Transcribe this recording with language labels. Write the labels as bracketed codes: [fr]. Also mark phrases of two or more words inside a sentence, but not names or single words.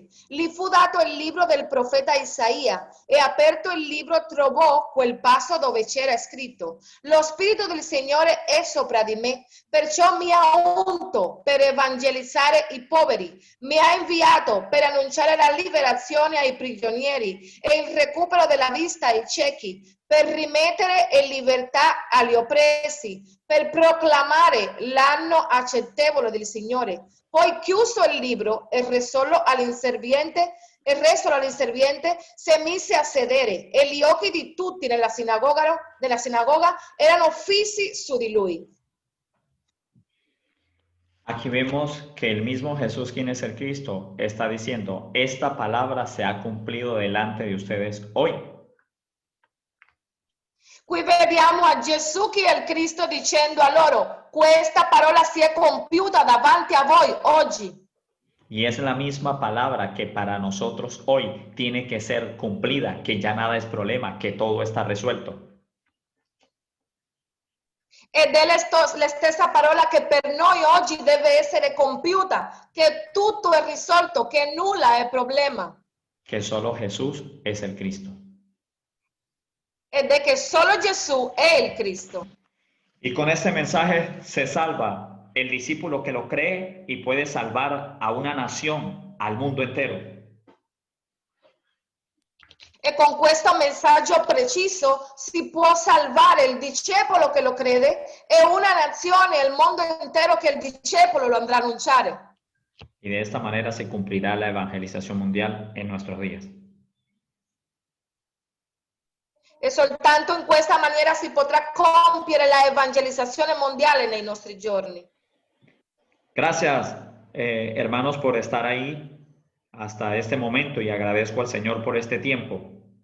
[it] Gli fu dato il libro del profeta Isaia e aperto il libro trovò quel passo dove c'era scritto: lo Spirito del Signore è sopra di me, perciò mi ha unto per evangelizzare i poveri, mi ha inviato per annunciare la liberazione ai prigionieri e il recupero della vista ai ciechi, per rimettere in libertà agli oppressi, per proclamare l'anno accettevole del Signore. Poi chiuso il libro e resolo all'inserviente, si mise a sedere e gli occhi di tutti nella sinagoga erano fissi su di lui. [es] Aquí vemos que el mismo Jesús, quien es el Cristo, está diciendo, esta palabra se ha cumplido delante de ustedes hoy. [it] Qui vediamo a Gesù che è il Cristo dicendo a loro, questa parola si è compiuta davanti a voi oggi. [es] Y es la misma palabra que para nosotros hoy tiene que ser cumplida, que ya nada es problema, que todo está resuelto. [it] Ed è la stessa parola che per noi oggi deve essere compiuta, che tutto è risolto, che nulla è problema. [es] Que solo Jesús es el Cristo. [it] Ed è che solo Gesù è il Cristo. [es] Y con este mensaje se salva el discípulo que lo cree y puede salvar a una nación, al mundo entero. [it] E con questo messaggio preciso si può salvare il discepolo che lo crede e una nazione, il mondo intero che il discepolo lo andrà a annunciare. [es] Y de esta manera se cumplirá la evangelización mundial en nuestros días. [it] E soltanto in questa maniera si potrà compiere la evangelizzazione mondiale nei nostri giorni. [es] Gracias, hermanos, por estar ahí hasta este momento y agradezco al Señor por este tiempo.